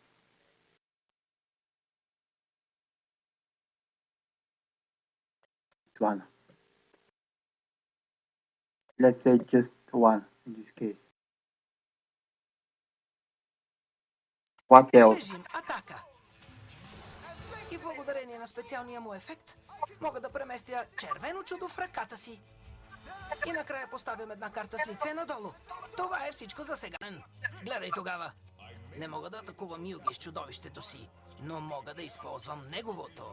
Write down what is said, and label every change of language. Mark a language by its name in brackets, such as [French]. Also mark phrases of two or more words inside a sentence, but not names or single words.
[English] This one. Let's say just one in this case. What else? [Bulgarian] режим атака. И благодарение на специалния му ефект, мога да преместя червено чудо в ръката си. И накрая поставям една карта с лице надолу. Това е всичко за сега. Гледай тогава. Не мога да атакувам Юги с чудовището си, но мога да използвам неговото.